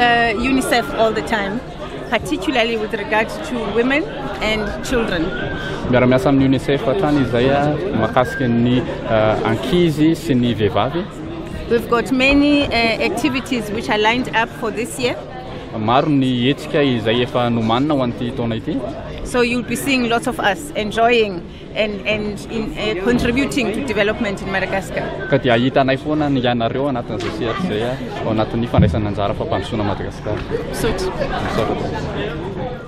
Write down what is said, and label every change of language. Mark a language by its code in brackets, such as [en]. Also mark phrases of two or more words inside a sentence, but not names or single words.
[en] UNICEF all the time, particularly with regards to women and children. [mg] Miara-miasa amin'ny UNICEF hatrany izay mahakasika ny ankizy sy ny vehivavy. [en] We've got many activities which are lined up for this year. [mg] Maro ny hetsika izay efa nomanina ho an'ity taona ity. [en] So you'll be seeing lots of us enjoying and contributing to development in Madagascar. [mg] Ka dia hitanay foana ny ianareo anatin'izay sehatra izay ao anatin'ny fandraisana anjara fampandrosoana Madagasikara. [en] So